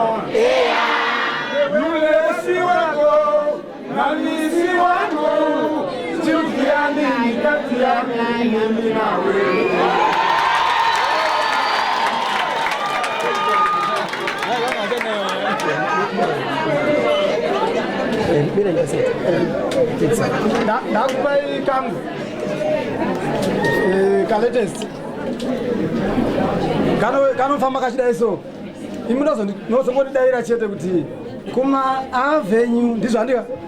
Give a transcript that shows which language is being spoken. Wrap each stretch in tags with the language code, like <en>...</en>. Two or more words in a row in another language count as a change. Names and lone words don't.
<sw>yule si wako na mimi si wako, chukia nini kati ya mimi na wewe?</sw> <sn>Nakupai kangu kaletest kanofamba kachidai so imi nozongondidaira chete kuti kuma avenue ndizvo andika</sn>